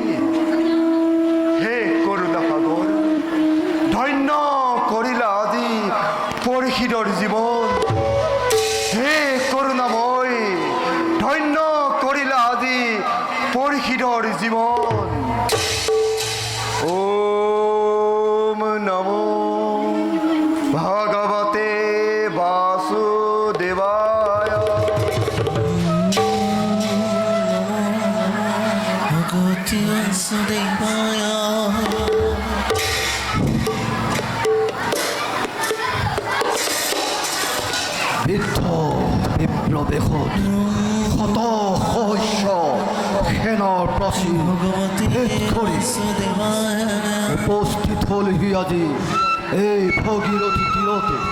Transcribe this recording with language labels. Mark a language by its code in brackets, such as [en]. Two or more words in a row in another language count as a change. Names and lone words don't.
[as] হে কৰুণা সাগৰ, ধন্য কৰিলা আজি পৰীক্ষিতৰ জীৱন। হে করুণাময়, ধন্য করিলা আজি পরীক্ষিতৰ জীবন। [sa] ওম নমো ভগবতে বাসুদেবায়। ভগবতে বাসুদেবায়। [as] বৃদ্ধ বিপ্লবেশত শত সহস্য সেনাৰ প্ৰাচীৰ ভেদ কৰি উপস্থিত হ'লহি আজি এই ভগীৰথী তীৰতে।